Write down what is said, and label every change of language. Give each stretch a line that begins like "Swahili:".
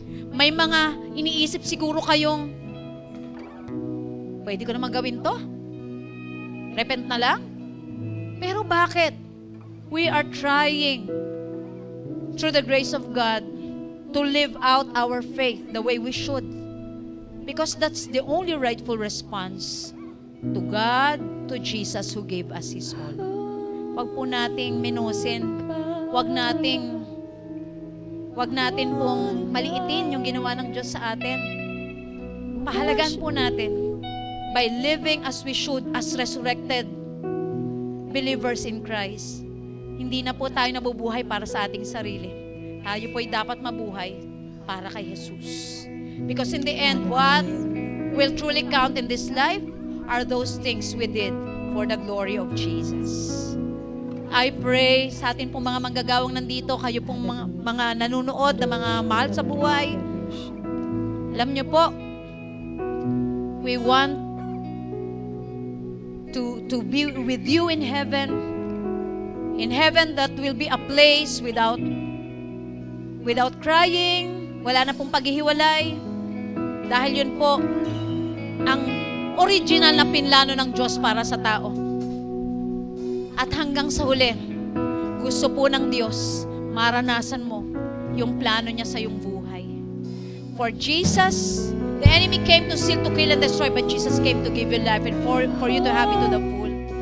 Filipino: May mga iniisip siguro kayong, pwede ko naman gawin to? Repent na lang? Pero bakit?
English: We are trying, through the grace of God, to live out our faith the way we should. Because that's the only rightful response to God, to Jesus who gave us His all.
Filipino: Wag po nating minusin, wag natin pong maliitin yung ginawa ng Diyos sa atin. Pahalagan po natin
English: by living as we should, as resurrected believers in Christ.
Filipino: Hindi na po tayo nabubuhay para sa ating sarili. Tayo po'y dapat mabuhay para kay Jesus.
English: Because in the end, what will truly count in this life are those things we did for the glory of Jesus. I pray
Filipino: sa atin pong mga manggagawang nandito, kayo pong mga nanunood na mga mahal sa buhay. Alam niyo po,
English: we want to be with you in heaven. In heaven, that will be a place without crying,
Filipino: wala na pong paghihiwalay. Dahil yun po ang original na pinlano ng Diyos para sa tao. At hanggang sa huli, gusto po ng Diyos, maranasan mo yung plano niya sa iyong buhay.
English: For Jesus The enemy came to steal, to kill, and destroy, but Jesus came to give you life and for you to have it to the full.